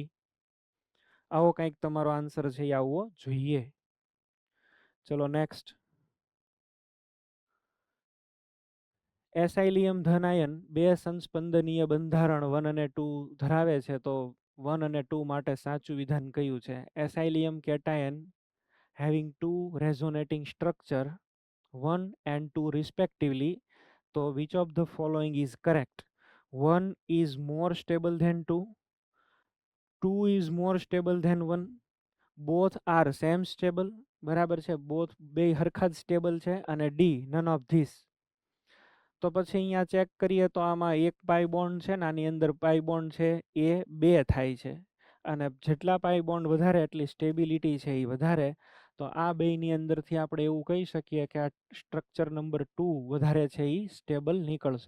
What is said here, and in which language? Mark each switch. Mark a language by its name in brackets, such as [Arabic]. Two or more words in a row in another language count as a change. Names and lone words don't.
[Gujarati] આવો કંઈક તમારો આન્સર છે એ આવવો જોઈએ. ચલો નેક્સ્ટ. એસાઇલિયમ ધન આયન 2 સંસ્પંદનીય બંધારણ 1 અને 2 ધરાવે છે તો 1 અને 2 માટે સાચું વિધાન કયું છે? [English] acylium cation having two resonating structure 1 and 2 respectively, so which of the following is correct? 1 is more stable than 2, 2 is more stable than 1, both are same stable, [Gujarati] બરાબર છે, both બે હરખા જ સ્ટેબલ છે, અને ડી [English] none of this. [Gujarati] તો પછી અહીંયા ચેક કરીએ તો આમાં એક [English] pi bond [Gujarati] છે ને આની અંદર [English] pi bond [Gujarati] છે એ 2 થાય છે, અને જેટલા [English] pi bond [Gujarati] વધારે એટલી સ્ટેબિલિટી છે એ વધારે. તો આ બેયની અંદરથી આપણે એવું કહી શકીએ કે આ [English] structure number [Gujarati] 2 વધારે છે એ સ્ટેબલ નીકળશે.